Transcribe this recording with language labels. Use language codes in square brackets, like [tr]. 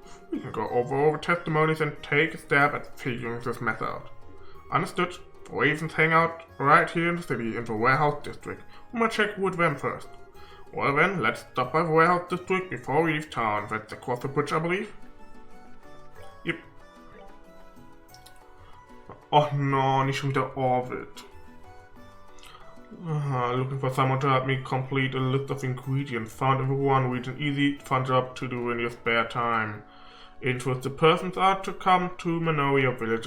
[en] We can go over all the testimonies and take a stab at figuring this mess out. Understood? The Ravens hang out right here in the city in the warehouse district. We might check with them first. Well then, let's stop by the warehouse district before we leave town. That's across the bridge, I believe. Yep. [de] Oh no, nicht schon wieder Orbit. [en] Looking for someone to help me complete a list of ingredients found in the Ruan region. Easy, fun job to do in your spare time. Interested persons are to come to Manoia village.